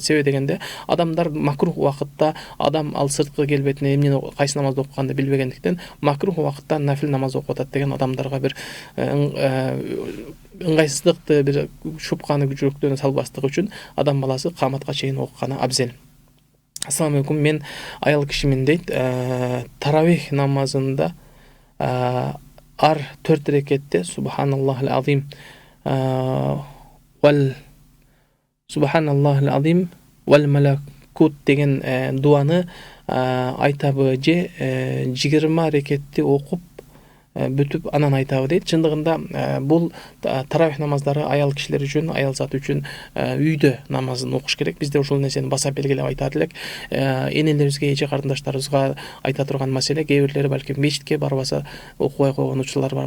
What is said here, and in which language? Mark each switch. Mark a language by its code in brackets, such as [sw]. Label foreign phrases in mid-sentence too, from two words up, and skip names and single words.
[ky] Себеби дегенде адамдар макрух убакытта, адам ал сырткы келбетине эмне кайсы намазды окуганды билбегендиктен макрух убакытта нафил намаз окуп атат деген адамдарга бир ыңгайсыздыкты, бир шубканы жүрөктөрүнө салбастыгы үчүн адам баласы каматка чейин окуганы абзел. [ar] السلام عليكم, [ky] мен аял кишимин дейт. Таравих намазында ар 4 рекетте [ar] سبحان الله العظيم و سبحان الله العظيم والملكوت [ky] деген дуаны айтабы же 20 рекетти окуп бүтүп анан айтабы дейт. Чындыгында бул таравих намаздары аял кишилер үчүн, аял заты үчүн үйдө намазын окуш керек. Бизде ушул нерсени баса белгилеп айтат элек. Энелерибизге, эже карындаштарыбызга айта турган маселе, кээ бирлери балким мечитке барбаса окубай койгон учурлар бар.